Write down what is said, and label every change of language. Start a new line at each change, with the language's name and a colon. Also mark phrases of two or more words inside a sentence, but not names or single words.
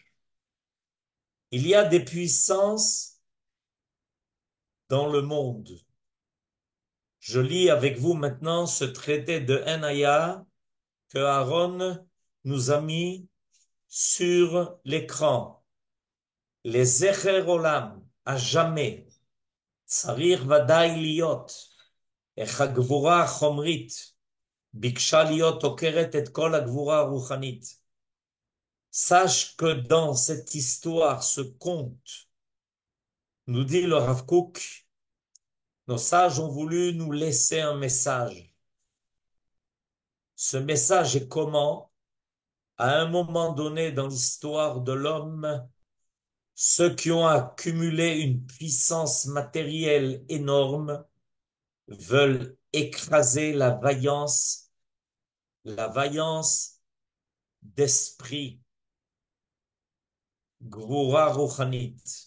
French: Il y a des puissances dans le monde. Je lis avec vous maintenant ce traité de Enaya que Aaron nous a mis sur l'écran. Les
Hebrew: זכר עולם,
French: à jamais,
Hebrew: צריך ודאי להיות, איך הגבורה החומרית ביקשה להיות עוקרת את כל הגבורה הרוחנית.
French: Sache que dans cette histoire, ce conte, nous dit le Rav Kook, nos sages ont voulu nous laisser un message. Ce message est comment, à un moment donné dans l'histoire de l'homme, ceux qui ont accumulé une puissance matérielle énorme veulent écraser la vaillance d'esprit,
Hebrew: גבורה רוחנית.